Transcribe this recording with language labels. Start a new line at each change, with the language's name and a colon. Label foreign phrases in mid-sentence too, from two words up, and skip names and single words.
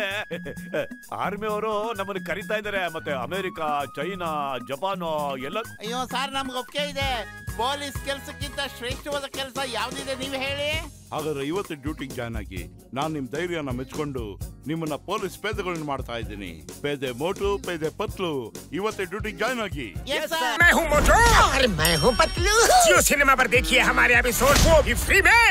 Kannada: ಆರ್ಮಿ ಅವರು ನಮ್ಮನ್ನು ಕರೀತಾ ಇದ್ದಾರೆ, ಮತ್ತೆ ಅಮೆರಿಕ, ಚೈನಾ, ಜಪಾನ್ ಎಲ್ಲ. ಅಯ್ಯೋ ಸರ್, ನಮ್ಗೆ ಒಪ್ಪಿಗೆ ಇದೆ. ಪೊಲೀಸ್ ಕೆಲ್ಸಕ್ಕಿಂತ ಶ್ರೇಷ್ಠವಾದ ಕೆಲಸ ಯಾವ್ದಿದೆ ನೀವು ಹೇಳಿ. ಹಾಗಾದ್ರೆ ಇವತ್ತು ಡ್ಯೂಟಿಗೆ ಜಾಯ್ನ್ ಆಗಿ. ನಾನ್ ನಿಮ್ ಧೈರ್ಯನ ಮೆಚ್ಕೊಂಡು ನಿಮ್ಮನ್ನ ಪೊಲೀಸ್ ಪೇದೆಗಳನ್ನ ಮಾಡ್ತಾ ಇದ್ದೀನಿ. ಪೇದೆ ಮೋಟು, ಪೇದೆ ಪತ್ಲು, ಇವತ್ತೇ ಡ್ಯೂಟಿಗೆ ಜಾಯ್ನ್ ಆಗಿ.
Hindi: मैं हूँ मोटू और मैं हूँ पतलू। जियो सिनेमा पर देखिए हमारे एपिसोड, वो भी फ्री में।